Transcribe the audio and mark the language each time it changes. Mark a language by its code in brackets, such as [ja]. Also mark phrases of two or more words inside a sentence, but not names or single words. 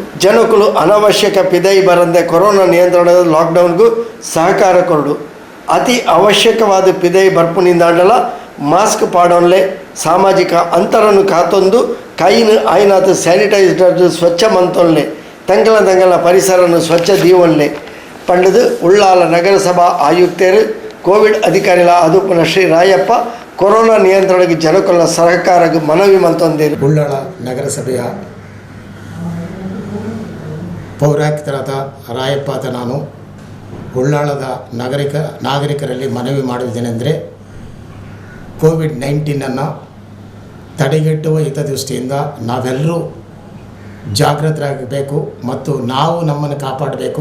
[tcy] ಜನಕುಲು ಅನವಶ್ಯಕ ಪಿದೈ ಬರಂದೆ ಕೊರೋನಾ ನಿಯಂತ್ರಣದ ಲಾಕ್ಡೌನ್ಗೂ ಸಹಕಾರ ಕೊರಡು. ಅತಿ ಅವಶ್ಯಕವಾದ ಪಿದೈ ಬರ್ಪುನಿಂದಾಂಡಲ ಮಾಸ್ಕ್ ಪಾಡೋನ್ಲೆ ಸಾಮಾಜಿಕ ಅಂತರನ್ನು ಕಾತೊಂದು ಕೈನು ಆಯ್ನಾತು ಸ್ಯಾನಿಟೈಸರ್ ಸ್ವಚ್ಛ ಮಂತೊನ್ಲೆ ತಂಗಲ ಪರಿಸರನ್ನು ಸ್ವಚ್ಛ ದೀವನ್ಲೆ ಪಂಡದು ಉಳ್ಳಾಲ ನಗರಸಭಾ ಆಯುಕ್ತರು ಕೋವಿಡ್ ಅಧಿಕಾರಿಗಳ ಆದುಪನ ಶ್ರೀ ರಾಯಪ್ಪ ಕೊರೋನಾ ನಿಯಂತ್ರಣಕ್ಕೆ ಜನಕುಲ ಸಹಕಾರಕ್ಕೆ ಮನವಿ ಮಂತೊಂದೇರು. [kn] ಉಳ್ಳಾಲ ನಗರಸಭೆಯ ಪೌರಾಯುಕ್ತರಾದ ರಾಯಪ್ಪ ಅಂತ ನಾನು ಉಳ್ಳಾಳದ ನಾಗರಿಕರಲ್ಲಿ ಮನವಿ ಮಾಡುವುದೇನೆಂದರೆ ಕೋವಿಡ್-19 ತಡೆಗಟ್ಟುವ ಹಿತದೃಷ್ಟಿಯಿಂದ ನಾವೆಲ್ಲರೂ ಜಾಗೃತರಾಗಬೇಕು ಮತ್ತು ನಾವು ನಮ್ಮನ್ನು ಕಾಪಾಡಬೇಕು.